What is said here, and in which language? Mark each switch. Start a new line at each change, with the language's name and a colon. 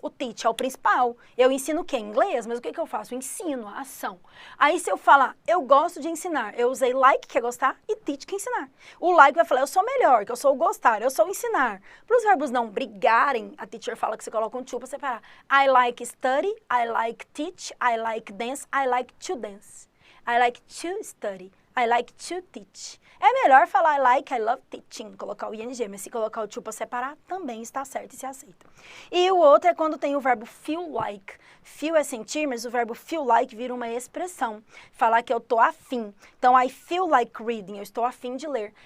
Portuguese: O teach é o principal. Eu ensino o quê? Inglês, mas o que eu faço? Eu ensino a ação. Aí se eu falar, eu gosto de ensinar, eu usei like, que é gostar, e teach, que é ensinar. O like vai falar, eu sou melhor, que eu sou o gostar, eu sou o ensinar. Para os verbos não brigarem, a teacher fala que você coloca um to para separar.
English: I like study, I like teach, I like dance, I like to dance. I like to study, I like to teach.
Portuguese: É melhor falar
English: I love teaching,
Portuguese: colocar o ing, mas se colocar o to para separar, também está certo e se aceita. E o outro é quando tem o verbo feel like. Feel é sentir, mas o verbo feel like vira uma expressão. Falar que eu tô afim. Então,
English: I feel like reading,
Portuguese: eu estou afim de ler.